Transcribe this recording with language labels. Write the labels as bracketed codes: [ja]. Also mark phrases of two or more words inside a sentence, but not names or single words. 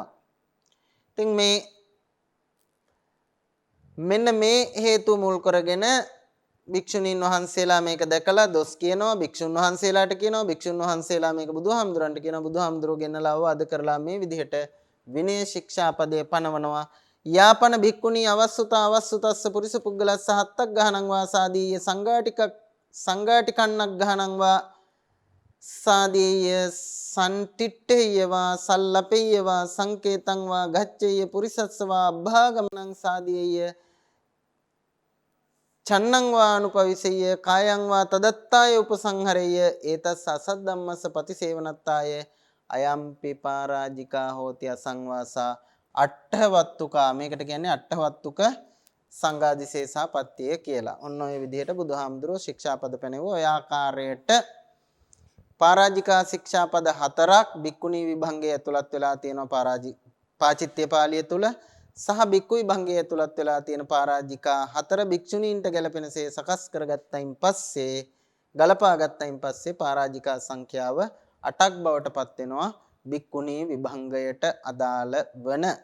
[si] ඉතින් මෙන්න මේ හේතු මුල් කරගෙන භික්ෂුණීන් වහන්සේලා මේක දැකලා දොස් කියනවා. භික්ෂුන් වහන්සේලාට කියනවා. භික්ෂුන් වහන්සේලා මේක බුදුහාමුදුරන්ට කියනවා. බුදුහාමුදුරුවෝ ගෙනලා අවවාද කරලා මේ විදිහට විනය ශික්ෂාපදයේ පනවනවා. [pi] යාපන භික්ඛුණී අවස්සුතස්ස පුරිස පුද්ගලස්ස හත්තක් ගහනං වාසාදීය සංඝාටිකන්නක් ගහනං වා සාදීය සන්තිට්ඨේයවා සල්ලපේයවා සංකේතං වා ගච්ඡේය පුරිසස්සවා අභාගමනං සාදීය චන්නං වා අනුපවිසෙය කායං වා තදත්තාය උපසංහරෙය ඒතස් අසද්දම්මස්ස පතිසේවනත්තාය අයම්පි පරාජිකා හෝති අසංවාසා අට්ඨවත්තුකා. [si] මේකට කියන්නේ අට්ඨවත්තුක සංඝාදිසේසාපත්තිය කියලා. ඔන්න ඔය විදිහට බුදුහාමුදුරුවෝ ශික්ෂාපද පැනෙවුවා. ඔය ආකාරයට පරාජිකා ශික්ෂාපද 4ක් භික්ඛුණී විභංගයේ ඇතුළත් වෙලා තියෙනවා. පාචිත්‍ය පාළිය තුල සහ භික්ඛු විභංගයේ ඇතුළත් වෙලා තියෙන පරාජිකා 4 භික්ෂුණීන්ට ගැලපෙනසේ සකස් කරගත්තයින් පස්සේ ගලපා ගත්තයින් පස්සේ පරාජිකා සංඛ්‍යාව 8ක් බවට පත් වෙනවා භික්ඛුණී විභංගයට අදාළ වන.